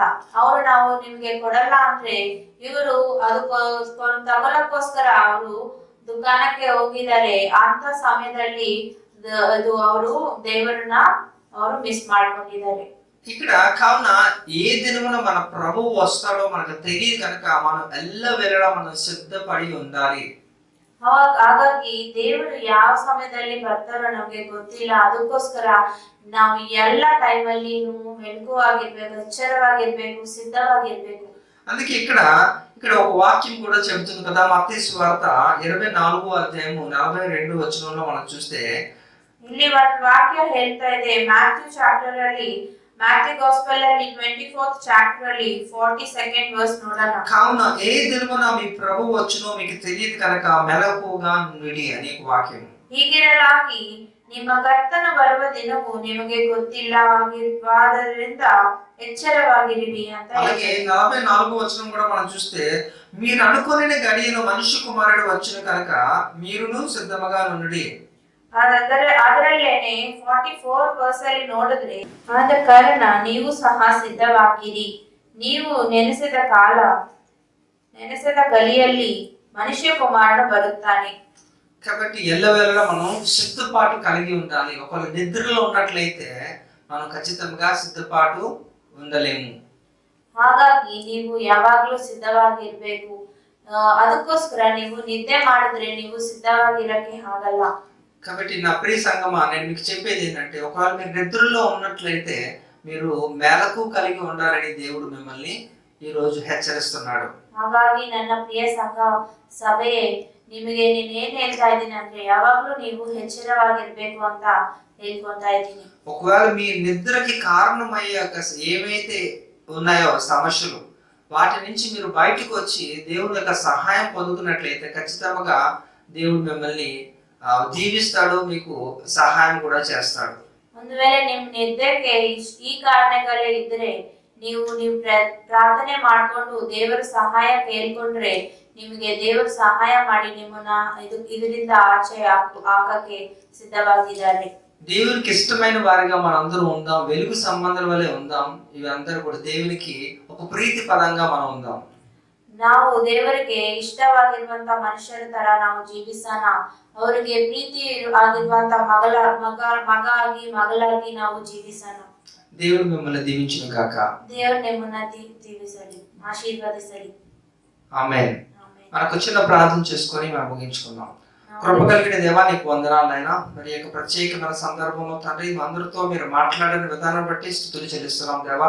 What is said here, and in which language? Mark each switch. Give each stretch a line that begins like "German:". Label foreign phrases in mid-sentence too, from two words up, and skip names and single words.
Kannada: ನಾವು ನಿಮ್ಗೆ ಕೊಡಲ್ಲ ಅಂದ್ರೆ ಇವರು ತಗೊಳಕ್ಕೋಸ್ಕರ ಅವರು ದುಕಾನಕ್ಕೆ ಹೋಗಿದ್ದಾರೆ. ಅಂತ ಸಮಯದಲ್ಲಿ ಅದು ಅವರು ದೇವರನ್ನ ಅವರು ಮಿಸ್ ಮಾಡ್ಕೊಂಡಿದ್ದಾರೆ.
Telugu: ఇక్కడ కావున ఏ దినమున మన ప్రభువు వస్తాడో మనకు తెలియదు కనుక మనం ఎల్లవేళ మనం సిద్ధపడి ఉండాలి.
Kannada: ಹಾಗಾಗಿ ದೇವರು ಯಾವ ಸಮಯದಲ್ಲಿ ಬರ್ತಾರೋ ನಮ್ಗೆ ಗೊತ್ತಿಲ್ಲ. ಅದಕ್ಕೋಸ್ಕರ ನಾವು ಎಲ್ಲ ಟೈಮಲ್ಲಿ ಮೆಲುಕುವಾಗಿರ್ಬೇಕು, ಎಚ್ಚರವಾಗಿರ್ಬೇಕು, ಸಿದ್ಧವಾಗಿರ್ಬೇಕು.
Telugu: అందుకే ఇక్కడ ఒక వాక్యం కూడా చెబుతుంది కదా, మత్తయి సువార్త 24వ అధ్యాయము 42వ వచనంలో మనం చూస్తే
Kannada: ಇಲ್ಲಿ ಒಂದು ವಾಕ್ಯ ಹೇಳ್ತಾ ಇದೆ. ಮ್ಯಾಥ್ಯೂ ಚಾಪ್ಟರ್ ಅಲ್ಲಿ, ಮ್ಯಾಥ್ಯೂ ಗಾಸ್ಪಲ್ ಅಲ್ಲಿ 24th ಚಾಪ್ಟರ್ ಅಲ್ಲಿ 42nd ವರ್ಸ್ ನೋಡೋಣ.
Telugu: కావున ఏ దినమున మీ ప్రభువు వచ్చునో మీకు తెలియదు కనుక మెలకువగా ఉండుడి అనే వాక్యం.
Kannada: ಹೀಗಿರಲಾಗಿ ನಿಮ್ಮ ಕರ್ತನ ಬರುವ ದಿನವು ನಿಮಗೆ ಗೊತ್ತಿಲ್ಲವಾದ್ದರಿಂದ ఎచ్చరವಾಗಿరివి ಅಂತ.
Telugu: అలాగే 44వ వచనం కూడా మనం చూస్తే మీరు అనుకోని గడియను మనుష్య కుమారుడు వచ్చును కనుక మీరును సిద్ధముగా ఉండుడి.
Kannada: ಅದರಲ್ಲೇನೆ 44 ವರ್ಸ್ ಅಲ್ಲಿ ನೋಡಿದ್ರೆ, ಆದ ಕಾರಣ ನೀವು ಸಹ ಸಿದ್ಧವಾಗಿರಿ, ನೀವು ನೆನೆಸಿದ ಗಲಿಯಲ್ಲಿ ಮನುಷ್ಯ ಕುಮಾರನು ಬರುತ್ತಾನೆ.
Telugu: కాబట్టి ఎల్లవేళలా మనం సిద్ధపాటు కలిగి ఉండాలి. ఒకవేళ నిద్రలో ఉన్నట్లయితే మనం ఖచ్చితంగా సిద్ధపాటు ఉండలేము.
Kannada: ಹಾಗಾಗಿ ನೀವು ಯಾವಾಗಲೂ ಸಿದ್ಧವಾಗಿರ್ಬೇಕು. ಅದಕ್ಕೋಸ್ಕರ ನೀವು ನಿದ್ದೆ ಮಾಡಿದ್ರೆ ನೀವು ಸಿದ್ಧವಾಗಿರಕ್ಕೆ ಆಗಲ್ಲ.
Telugu: కాబట్టి నా ప్రియ సంగమా, నేను మీకు చెప్పేది ఏంటంటే ఒకవేళ మీరు నిద్రలో ఉన్నట్లయితే మీరు మేలకు కలిగి ఉండాలని దేవుడు మిమ్మల్ని ఈ రోజు హెచ్చరిస్తున్నాడు.
Kannada: ಹಾಗಾಗಿ ನನ್ನ ಪ್ರಿಯ ಸಭೆಯೇ, ನಿಮಗೆ ನೀನೇನ್ ಹೇಳ್ತಾ ಇದ್ದೀನಿ ಅಂದ್ರೆ ಯಾವಾಗ್ಲೂ ನೀವು ಎಚ್ಚರವಾಗಿರ್ಬೇಕು ಅಂತ ಹೇಳ್ಕೊಂತಾ ಇದ್ದೀನಿ.
Telugu: ఒకవేళ మీ నిద్రకి కారణమయ్యే ఏమైతే ఉన్నాయో సమస్యలు వాటి నుంచి మీరు బయటకు వచ్చి దేవుని యొక్క సహాయం పొందుతున్నట్లయితే ఖచ్చితంగా దేవుడు మిమ్మల్ని దీవిస్తాడు, మీకు సహాయం కూడా చేస్తాడు.
Kannada: ಒಂದು ವೇಳೆ ನಿಮ್ ನಿದ್ರೆಗೆ ಈ ಕಾರಣಗಳು ಇದ್ರೆ ನೀವು ಪ್ರಾರ್ಥನೆ ಮಾಡ್ಕೊಂಡು ದೇವರ ಸಹಾಯ ಕೇಳ್ಕೊಂಡ್ರೆ ನಿಮಗೆ ದೇವರು ಸಹಾಯ ಮಾಡಿ ನಿಮ್ಮನ್ನ ಇದರಿಂದ ಆಚೆ ಹಾಕಕ್ಕೆ ಸಿದ್ಧವಾಗಿದ್ದಾರೆ.
Telugu: దేవునికి ఇష్టమైన వారిగా మనందరం ఉందాం, వెలుగు సంబంధాల వలె ఉందాం. ఇవి అందరూ కూడా దేవునికి ఒక ప్రీతి పదంగా మనం ఉందాం.
Kannada: ನಾವು ದೇವರಿಗೆ ಇಷ್ಟವಾಗಿರುವಂತ ಮನುಷ್ಯರ ತರ ನಾವು ಜೀವಿಸೋಣ. ಅವರಿಗೆ ಪ್ರೀತಿ ಆಗಿರುವಂತ ಮಗಾಗಿ ಮಗಳಾಗಿ ನಾವು ಜೀವಿಸೋಣ.
Telugu: దేవుడు మిమ్మల్ని దీవించును గాక. దేవుడు నిమ్మನ್ನ దీవించలి, ఆశీర్వదించలి. ఆమేన్. మనకు చిన్న ప్రార్థన చేసుకొని మనం ముగించుకుందాం. కృప కలిగిన దేవా నీకు వందనాలు నాయనా. మరి యొక్క ప్రత్యేకమైన సందర్భంలో తండ్రి అందరితో మీరు మాట్లాడిన విధానం బట్టి స్తుతులు చెల్లిస్తున్నాం దేవా.